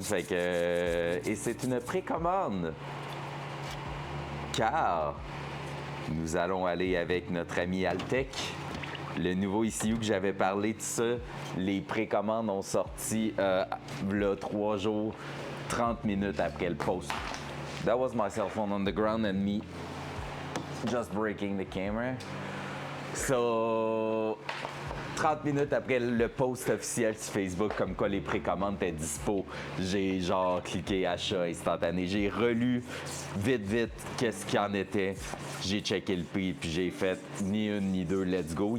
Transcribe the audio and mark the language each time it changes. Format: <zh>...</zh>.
<fr>Fait que, et c'est une précommande. Car nous allons aller avec notre ami Altec. Le nouveau ECU que j'avais parlé de ça, les précommandes ont sorti là 3 jours, 30 minutes après le post.</fr> <en>That was my cell phone on the ground and me just breaking the camera.</en> <fr>So, 30 minutes après le post officiel sur Facebook, comme quoi les précommandes étaient dispo, j'ai genre cliqué achat instantané. J'ai relu vite qu'est-ce qu'il y en était. J'ai checké le prix puis j'ai fait ni une ni deux,</fr> <en>let's go.</en>